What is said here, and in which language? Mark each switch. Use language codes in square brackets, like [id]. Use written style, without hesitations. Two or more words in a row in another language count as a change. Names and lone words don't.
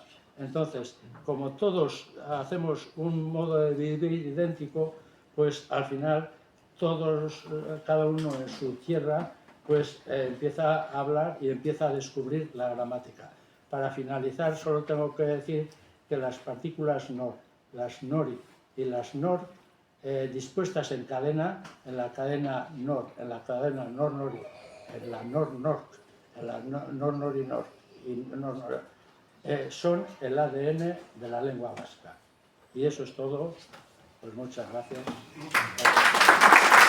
[es] Entonces, como todos hacemos un modo de vivir idéntico, pues al final todos, cada uno en su tierra, pues empieza a hablar y empieza a descubrir la gramática. Para finalizar, solo tengo que decir que las partículas nor, las nori y las nor, dispuestas en la cadena nor, en la cadena nor-nori, en la nor-nor, en la nor-nori-nor, son el ADN de la lengua vasca. Y eso es todo. Pues muchas gracias.